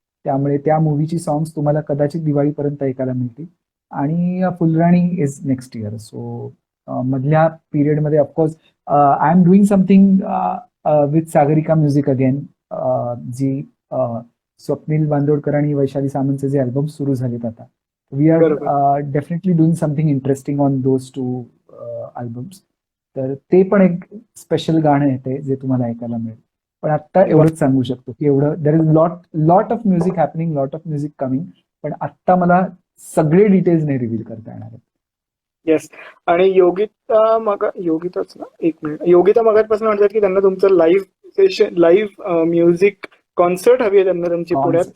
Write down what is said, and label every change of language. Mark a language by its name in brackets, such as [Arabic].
[Marathi] त्यामुळे त्या मूवीची सॉंग्स तुम्हाला कदाचित दिवाळीपर्यंत ऐकायला मिळतील. [English] आणि Phulrani is next year. So [Marathi] मधल्या पिरियडमध्ये [English] of course I am doing something with Sagarika music again, [Marathi] जी स्वप्नील बांदोडकर आणि वैशाली सामंतचे जे अल्बम सुरू झालेत आता. [English] We are definitely doing something interesting on those 2 albums. [Marathi] तर ते पण एक स्पेशल गाणं आहे ते, जे तुम्हाला ऐकायला मिळेल. पण आता एवढंच सांगू शकतो की एवढं [English] there is lot of music happening, lot of music coming, [Marathi] पण आत्ता मला सगळे डिटेल्स नाही रिव्हील करता येणार आहेत. [English] Yes. [Marathi] आणि योगिताच ना, एक मिनिट, योगिता मगाचपासून म्हणतात की त्यांना तुमचं live session, live music concert हवी आहे त्यांना तुमची पुण्यात.